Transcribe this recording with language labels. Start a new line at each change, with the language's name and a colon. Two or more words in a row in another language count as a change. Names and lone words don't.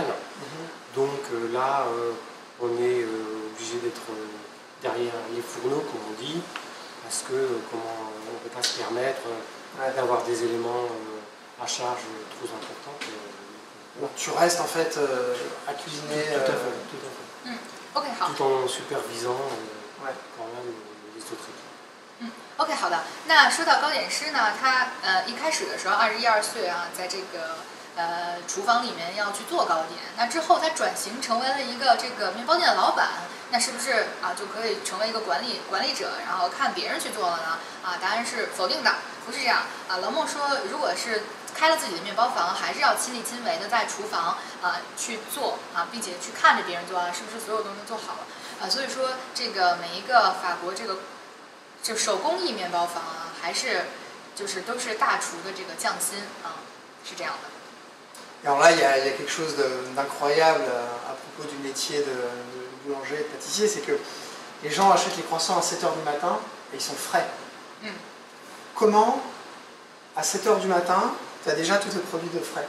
French: Donc là, on est obligé d'être derrière les fourneaux, comme on dit, parce que on ne peut pas se permettre d'avoir des éléments à charge trop importants. Donc tu restes en fait à cuisiner. Tout à fait.
Chinese: OK， 好。
French: tout en supervisant quand même les autres équipes.
Chinese: OK， 好的。那说到糕点师呢，他一开始的时候21、22岁啊，在这个厨房里面要去做糕点。那之后他转型成为了一个这个面包店的老板，那是不是啊就可以成为一个管理者，然后看别人去做了呢？啊，答案是否定的，不是这样啊。老孟说，如果是开了自己的面包房，还是要亲力亲为的在厨房啊去做啊，并且去看着别人做啊，是不是所有东西做好了啊？所以说，这个每一个法国这个就手工艺面包房啊，还是就是都是大厨的这个匠心啊，是这样的。
French: Et alors là, il y a quelque chose d'incroyable à propos du métier de boulanger et de pâtissier, c'est que les gens achètent les croissants à 7h du matin et ils sont frais. Comment, à 7h du matin, tu as déjà tous tes produits de frais?